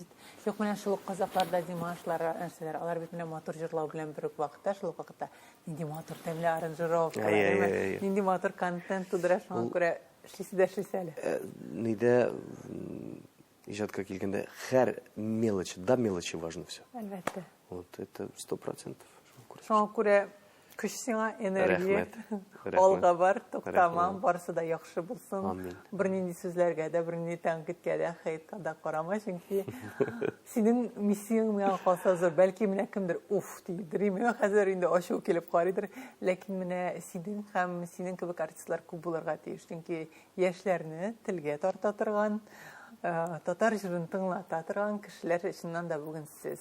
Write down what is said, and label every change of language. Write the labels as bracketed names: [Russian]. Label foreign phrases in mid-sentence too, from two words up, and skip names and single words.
[Tatar] Юк, менә шул Казакларда Димашлар, нәрсәләр, алар бит менә матур җырлау белән бер үк вакытта, шул вакытта нинди матур тәмле аранжировкалар, нинди матур контент тудыра, шуңа күрә эшлисе әле. Нидә ижадка килгәндә һәр [Russian] мелочь, да мелочи важно все. [Tatar] Әлбәттә. [Russian] Вот это 100%. [Tatar] Шуңа күрә көч сиңа, энергия, Рәхмәт. алга бар, туктама, Рәхмәт. барысы да яхшы булсын. Амин. Бернинди сүзләргә дә, бернинди тәнкыйтькә дә, хәйтка да карама, чөнки синең миссияң миңа калса зур. Бәлки менә кемдер уф дидер, миңа хәзер инде ачу килеп карыйдыр, ләкин менә синең һәм синең кебек артистлар күп булырга тиеш, чөнки яшьләрне телгә тарта торган, татар җырын тыңлата торган кешеләр чыннан да бүген сез.